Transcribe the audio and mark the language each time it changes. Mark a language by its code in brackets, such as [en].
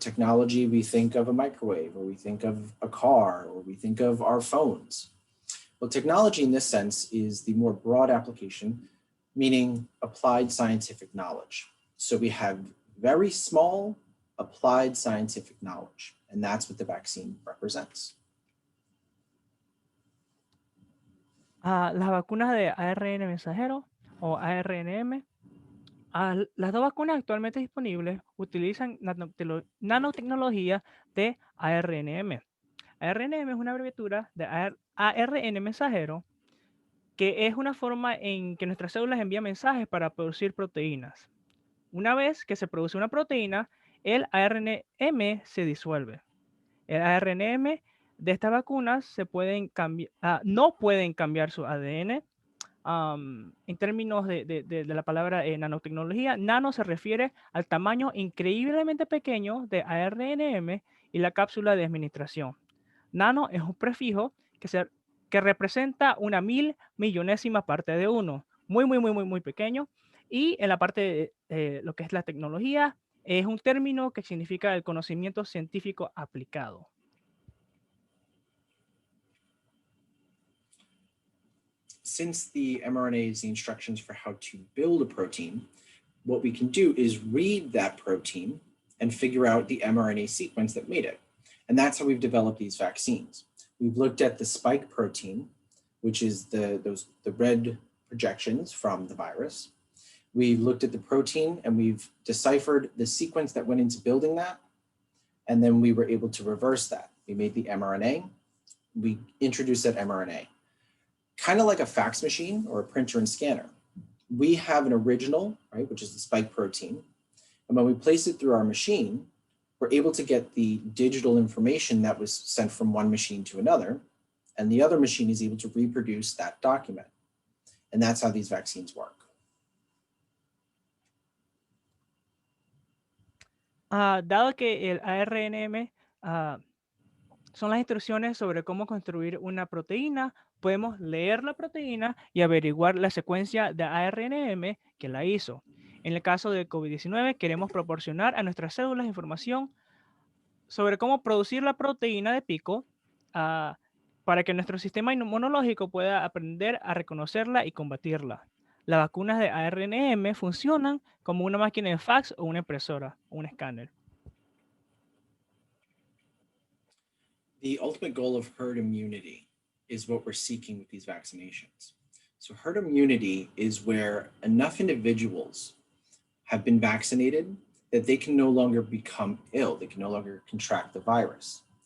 [en] Technology, we think of a microwave, or we think of a car, or we think of our phones. Well, technology in this sense is the more broad application, meaning applied scientific knowledge. So we have very small applied scientific knowledge, and that's what the vaccine represents. [es] Las vacunas de ARN mensajero o ARNM, las dos vacunas actualmente disponibles utilizan nanotecnología de ARNM. ARNM es una abreviatura de ARN mensajero, que es una forma en que nuestras células envían mensajes para producir proteínas. Una vez que se produce una proteína, el ARNM se disuelve. El ARNM de estas vacunas no pueden cambiar su ADN. En términos de la palabra nanotecnología, nano se refiere al tamaño increíblemente pequeño de ARNM y la cápsula de administración. Nano es un prefijo que representa una 1.000 millonésima parte de uno, muy pequeño. Y en la parte de lo que es la tecnología, es un término que significa el conocimiento científico aplicado. [en] Since the mRNA is the instructions for how to build a protein, what we can do is read that protein and figure out the mRNA sequence that made it. And that's how we've developed these vaccines. We've looked at the spike protein, which is the red projections from the virus. We've looked at the protein and we've deciphered the sequence that went into building that. And then we were able to reverse that. We made the mRNA, we introduced that mRNA. Kind of like a fax machine or a printer and scanner. We have an original, right, which is the spike protein. And when we place it through our machine, we're able to get the digital information that was sent from one machine to another, and the other machine is able to reproduce that document. And that's how these vaccines work. [es] Dado que el ARNM son las instrucciones sobre cómo construir una proteína, podemos leer la proteína y averiguar la secuencia de ARNM que la hizo. En el caso de COVID-19, queremos proporcionar a nuestras células información sobre cómo producir la proteína de pico para que nuestro sistema inmunológico pueda aprender a reconocerla y combatirla. Las vacunas de ARNM funcionan como una máquina de fax o una impresora o un escáner. [en] The ultimate goal of herd immunity is what we're seeking with these vaccinations. So herd immunity is where enough individuals have been vaccinated that they can no longer become ill, they can no longer contract the virus.